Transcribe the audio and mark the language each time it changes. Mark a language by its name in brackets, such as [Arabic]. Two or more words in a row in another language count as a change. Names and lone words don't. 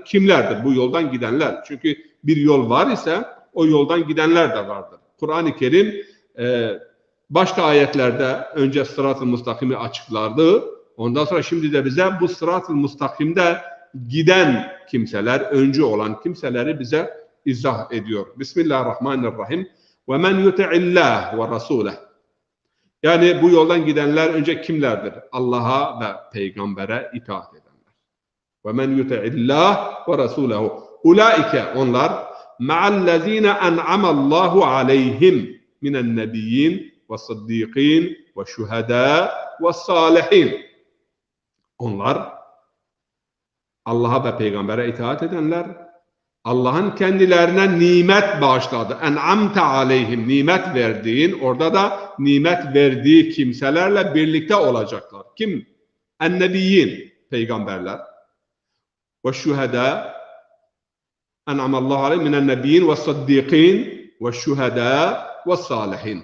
[Turkish] Kimlerdir bu yoldan gidenler? Çünkü bir yol var ise o yoldan gidenler de vardır. Kur'an-ı Kerim başka ayetlerde önce sırat-ı müstakimi açıklardı. Ondan sonra şimdi de bize bu sırat-ı müstakimde giden kimseler, öncü olan kimseleri bize izah ediyor. [Arabic] Bismillahirrahmanirrahim. وَمَنْ يُتِعِ اللّٰهِ وَرَسُولَهِ. [Turkish] Yani bu yoldan gidenler önce kimlerdir? Allah'a ve peygambere itaat edenler. [Arabic] وَمَنْ يُتِعِ اللّٰهِ وَرَسُولَهُ. Ulaike onlar مَعَ أَنْعَمَ اللّٰهُ عَلَيْهِمْ مِنَ النَّبِيِّينَ وَالصِّدِّيقِينَ وَالشُّهَدَاءِ وَالصَّالِحِينَ. [Turkish] Onlar Allah'a ve peygambere itaat edenler, Allah'ın kendilerine nimet bağışladı. [Arabic] أنعمت عليهم, [Turkish] nimet verdiğin, orada da nimet verdiği kimselerle birlikte olacaklar. Kim? [Arabic] Ennebiyyin, peygamberler. والشهداء أنعم الله عليهم من النبيين والصديقين والشهداء والصالحين.